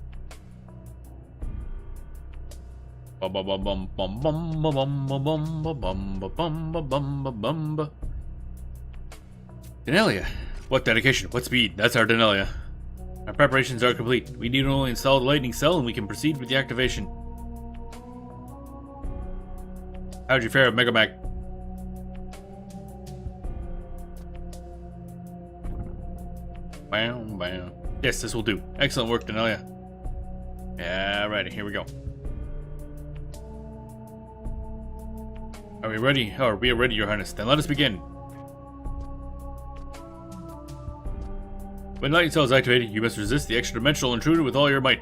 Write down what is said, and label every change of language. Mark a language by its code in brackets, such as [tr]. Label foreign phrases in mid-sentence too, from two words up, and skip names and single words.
[en] Denelia. What dedication? What speed? That's our Denelia. Our preparations are complete. We need to only install the lightning cell and we can proceed with the activation. How'd you fare at Megamac? Bam, bam. Yes, this will do. Excellent work, Denelia. Yeah, righty, here we go. Are we ready? Oh, we are ready, Your Highness. Then let us begin. When lightning cell is activated, you must resist the extra-dimensional intruder with all your might.